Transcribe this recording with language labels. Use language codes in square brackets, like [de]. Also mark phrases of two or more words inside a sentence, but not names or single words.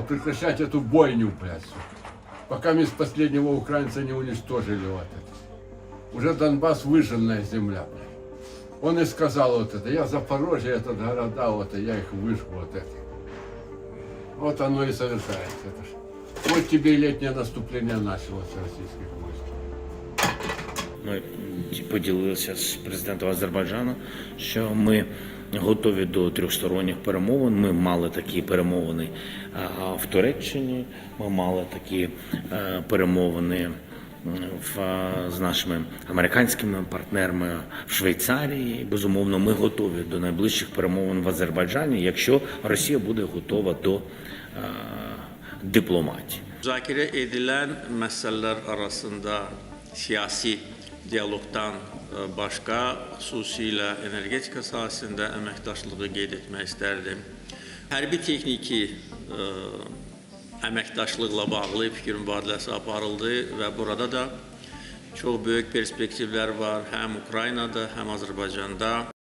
[ru] Прекращать эту бойню, блядь. Пока мы с последнего украинца не уничтожили вот это. Уже Донбасс выжженная земля, блядь. Он и сказал вот это. Я Запорожье, этот города, вот, и я их выжгу, вот это. Вот оно и совершается. Это ж. Вот тебе и летнее наступление началось российских войск. [uk] Ми поділилися з президентом Азербайджану, що ми готові до трьохсторонніх перемовин. Ми мали такі перемовини в Туреччині, ми мали такі перемовини з нашими американськими партнерами в Швейцарії. Безумовно, ми готові до найближчих перемовин в Азербайджані, якщо Росія буде готова до дипломатії. [az] Müzakirə edilən məsələlər arasında siyasi diyaloqdan başqa, xüsusilə energetika sahəsində əməkdaşlığı qeyd etmək istərdim. Hərbi texniki əməkdaşlıqla bağlı fikir mübadiləsi aparıldı və burada da çox böyük perspektivlər var həm Ukraynada, həm Azərbaycanda.